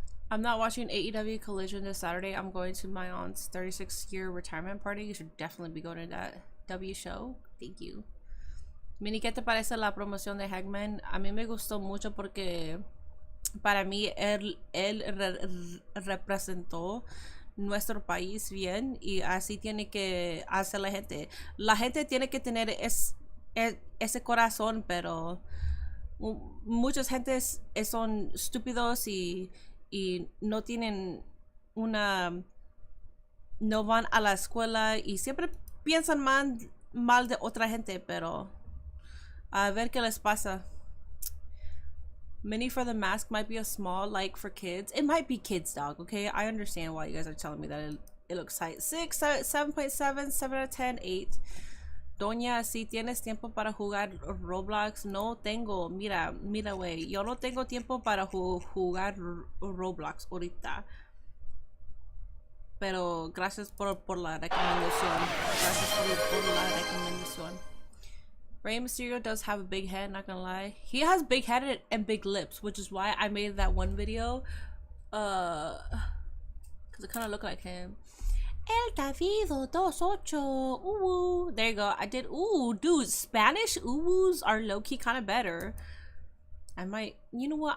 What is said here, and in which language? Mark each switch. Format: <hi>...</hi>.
<en>I'm not watching AEW Collision this Saturday. I'm going to my aunt's 36-year retirement party. You should definitely be going to that W show. Thank you.</en> <es>Mini, ¿qué te parece la promoción de Hangman? A mí me gustó mucho porque para mí él representó nuestro país bien y así tiene que hacer la gente. La gente tiene que tener ese corazón, pero muchas gentes son estúpidos y no tienen no van a la escuela y siempre piensan mal de otra gente, pero a ver qué les pasa.</es> <en>Mini for the mask might be a small, like for kids. It might be kids, dog, okay? I understand why you guys are telling me that it looks tight. 6, 7.7, 7 out of 10, 8.</en> <es>Doña, si tienes tiempo para jugar Roblox, no tengo. Mira, güey, yo no tengo tiempo para jugar Roblox ahorita. Pero gracias por la recomendación. Gracias por la recomendación.</es> <en>Rey Mysterio does have a big head, not gonna lie. He has big head and big lips, which is why I made that one video. Because it kind of looked like him. El Davido 28. There you go. I did. Ooh, dude, Spanish oohs are low-key kind of better. I might. You know what?</en>